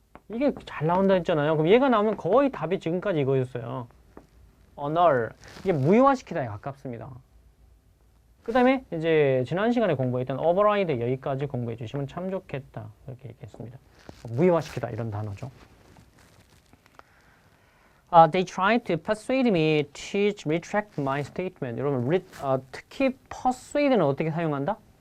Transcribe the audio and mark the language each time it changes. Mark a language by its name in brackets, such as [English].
[Korean] 이게 잘 나온다 했잖아요. 그럼 얘가 나오면 거의 답이 지금까지 이거였어요. annul 이게 무효화시키다에 가깝습니다. 그 다음에 이제 지난 시간에 공부했던 override 여기까지 공부해 주시면 참 좋겠다 이렇게 얘기했습니다. 무효화시키다 이런 단어죠. [English] They tried to persuade me to retract my statement. [Korean] 여러분 특히 persuade는 어떻게 사용한다?